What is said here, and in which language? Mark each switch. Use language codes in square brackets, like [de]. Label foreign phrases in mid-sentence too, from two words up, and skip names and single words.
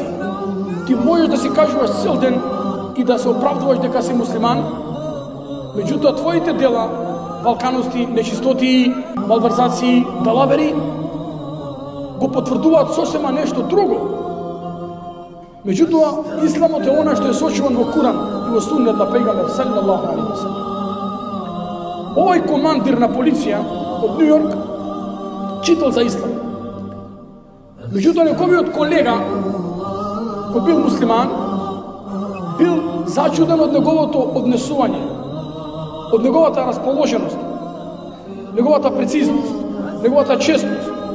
[mk] Ти можеш да си кажуваш цел ден и да се оправдуваш дека си муслиман, меѓутоа твоите дела, валканости, нечистоти, малверзации, далавери, го потврдуваат сосема нешто друго. Меѓутоа, исламот е она што е сочуван во Куран и во суннет на пејгамбер [ar] صلى الله عليه وسلم. [mk] Овој командир на полиција од Њујорк читал за ислам. Меѓутоа, неговиот колега, кој бил муслиман, бил зачуден од неговото однесување, од неговата расположеност, неговата прецизност, неговата честност.